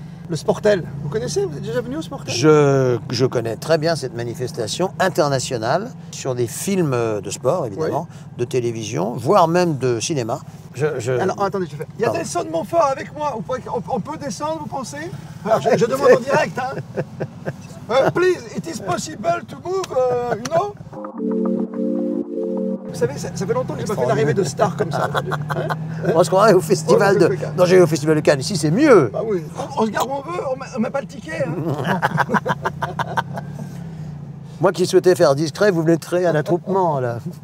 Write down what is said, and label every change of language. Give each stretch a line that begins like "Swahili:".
French: Le Sportel, vous connaissez? Vous êtes déjà venu au Sportel? Je connais très bien cette manifestation internationale sur des films de sport, évidemment, de télévision, voire même de cinéma. Alors, attendez, je fais. Il y a Nelson Montfort avec moi. On peut descendre, vous pensez? Alors, je demande en direct. Hein.
English: Please, it is possible to move, you know?
French: Vous savez, ça fait longtemps que j'ai pas fait l'arrivée de stars comme ça. Hein? On se croirait au festival de... Non, j'ai au festival de Cannes. Ici, c'est mieux. Bah oui. On se garde où on veut, on met pas le ticket. Hein. Moi qui souhaitais faire discret, vous venez de créer un attroupement, là.